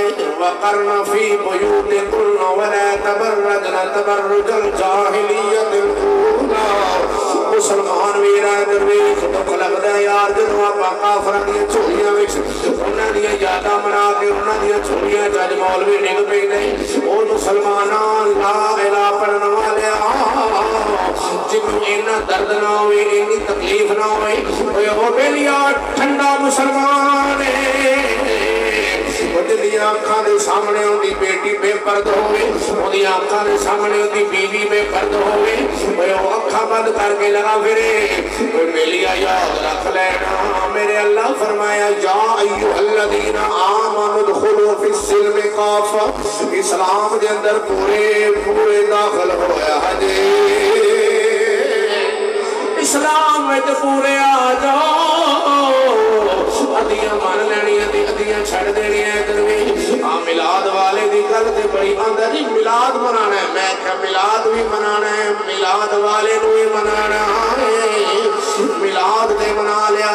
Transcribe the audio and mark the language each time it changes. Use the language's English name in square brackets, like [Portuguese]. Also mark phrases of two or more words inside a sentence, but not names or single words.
[Arabic] وَقَرْنَ فِي بُيُوتِكُنَّ وَلَا تَبَرَّجْنَ تَبَرُّجَ الْجَاهِلِيَّةِ الْأُولَىٰ [Punjabi] مسلمان ویرا درویش دکھ لگدا ہے یار جدوں آپاں کافراں دیاں جھولیاں وچ انہاں دیاں یاداں بنا کے انہاں دیاں جھولیاں وچ مولوی ڈگ پیندے او مسلماناں لا الہ پڑھن والے جنوں اینا درد نہ ہوئے اینی تکلیف نہ ہوئے اوے او بیلیا ٹھنڈا مسلمان ہے اوہدیاں اکھاں دے سامنے اوہدی بیٹی بےپرد ہووے، اوہدیاں اکھاں دے سامنے اوہدی بیوی بےپرد ہووے، اوہ اکھاں بند کرکے لگا پھرے. بیلیا یاد رکھ لینا، میرے اللہ فرمایا [Arabic] يا أيها الذين آمنوا ادخلوا في السلم كافة, [Punjabi] اسلام دے اندر پورے پورے داخل ہویا جے, [Urdu] اسلام میں پورے آ جاؤ. [Punjabi] ادھیاں من لینیاں تے ادھیاں چھڈ دینیاں. ادھر بھی میلاد والے دی گل تے بڑی آندا جی میلاد منانا ہے، میں کیا میلاد بھی منانا ہے، میلاد والے نوں بھی منانا ہے، میلاد تے منا لیا.